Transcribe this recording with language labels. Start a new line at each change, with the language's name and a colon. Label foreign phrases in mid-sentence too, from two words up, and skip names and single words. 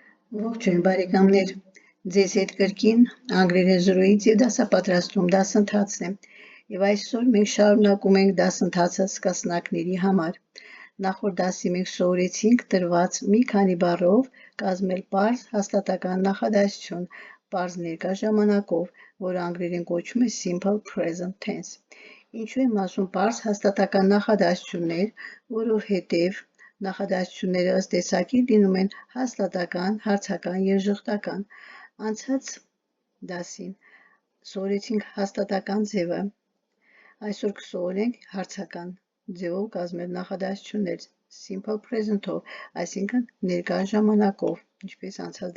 Armenian: Ողջույն բարեկամներ, ձեզ հետ կրկին անգլերենզրույց եւ դասապատրաստում դասընթացն է եւ այսօր մենք շարունակում ենք դասընթացը սկսնակների համար։ Նախորդ դասի մենք սովորեցինք տրված մի քանի բառով կազմել պարզ հաստատական նախադասություն պարզ ներկա ժամանակով, որը անգլերեն կոչվում է
English: simple present tense։
Armenian: Ինչու եմ ասում պարզ հաստատական նախադասություններ, որովհետեւ նախադասությունները ըստ տեսակի լինում են հաստատական, հարցական եւ ժխտական։ Անցած դասին սովորեցինք հաստատական ձևը, այսօր կսովորենք հարցական ձևով կազմել նախադասություններ
English: simple present-
Armenian: ով, այսինքն ներկա ժամանակով, ինչպես անցած